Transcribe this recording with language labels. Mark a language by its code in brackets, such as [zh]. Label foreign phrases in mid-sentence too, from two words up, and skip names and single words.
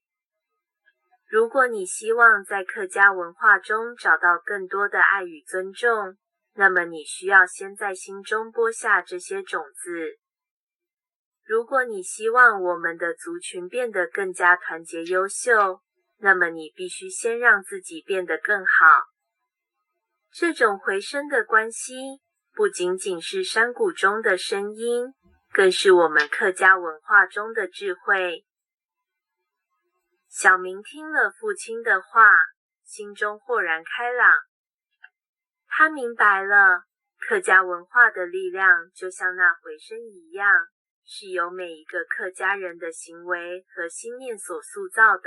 [zh] 如果你希望在客家文化中找到更多的愛與尊重，那麼你需要先在心中播下這些種子。如果你希望我們的族群變得更加團結優秀，那麼你必須先讓自己變得更好。這種回聲的關係，不僅僅是山谷中的聲音，更是我們客家文化中的智慧。小明聽了父親的話，心中豁然開朗。他明白了，客家文化的力量就像那回聲一樣，是由每一個客家人的行為和心念所塑造的。